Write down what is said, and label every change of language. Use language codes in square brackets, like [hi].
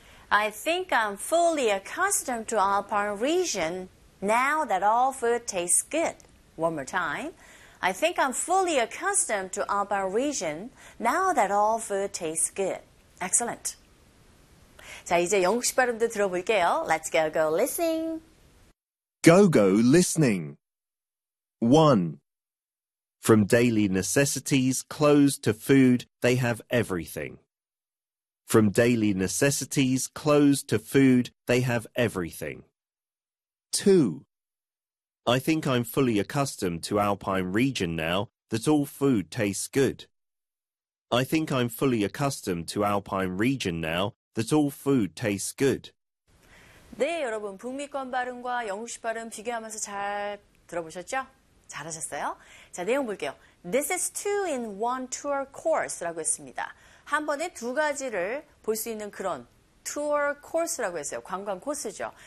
[en] I think I'm fully accustomed to Alpine region now that all food tastes good. One more time. I think I'm fully accustomed to Alpine region now that all food tastes good. Excellent. [ko] 자, 이제 영국식 발음도 들어볼게요. [en] Let's go, go, listening. Go, go, listening. 1. From daily necessities, clothes to food, they have everything. From daily necessities, clothes to food, they have everything. 2. I think I'm fully accustomed to Alpine region now that all food tastes good. I think I'm fully accustomed to Alpine region now that all food tastes good. [ko] 네, 여러분, 북미권 발음과 영국식 발음 비교하면서 잘 들어보셨죠? 잘하셨어요? 자, 내용 볼게요. [en] This is two in one tour course [ko] 라고 했습니다. 한 번에 두 가지를 볼 수 있는 그런 tour course라고 했어요. 관광 코스죠.